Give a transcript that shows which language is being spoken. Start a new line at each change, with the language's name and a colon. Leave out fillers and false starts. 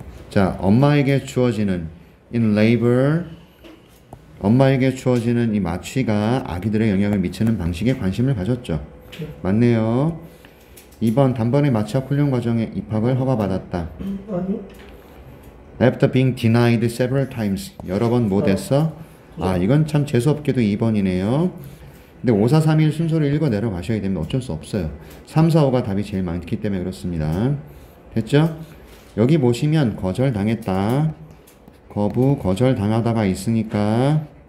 Korean: 자, 엄마에게 주어지는 in labor. 엄마에게 주어지는 이 마취가 아기들의 영향을 미치는 방식에 관심을 가졌죠. 맞네요. 2번 단번에 마취학 훈련 과정에 입학을 허가받았다. 아니요.
English: After being denied several times.
Korean: 여러 번 못 했어? 아, 이건 참 재수없게도 2번이네요. 근데 5, 4, 3, 1 순서를 읽어 내려가셔야 됩니다. 어쩔 수 없어요. 3, 4, 5가 답이 제일 많기 때문에 그렇습니다. 됐죠? 여기 보시면 거절당했다. 거부, 거절당하다가 있으니까